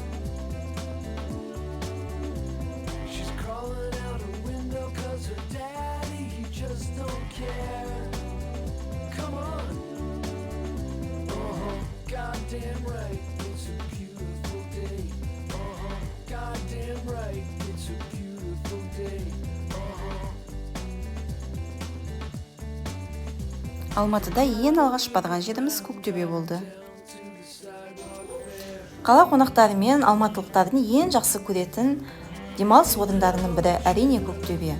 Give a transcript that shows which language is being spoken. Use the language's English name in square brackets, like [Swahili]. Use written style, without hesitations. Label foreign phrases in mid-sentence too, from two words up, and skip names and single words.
[English] She's crawling out her window 'cause her daddy, he just don't care. Come on. Goddamn right, it's a beautiful day. Goddamn right, it's a beautiful day. [Kazakh] Алматыда ең алғаш барған жеріміз Көктөбе болды. Қала қонақтары мен алматылықтардың ең жақсы көретін демалыс орындарының бірі әрине Көктөбе.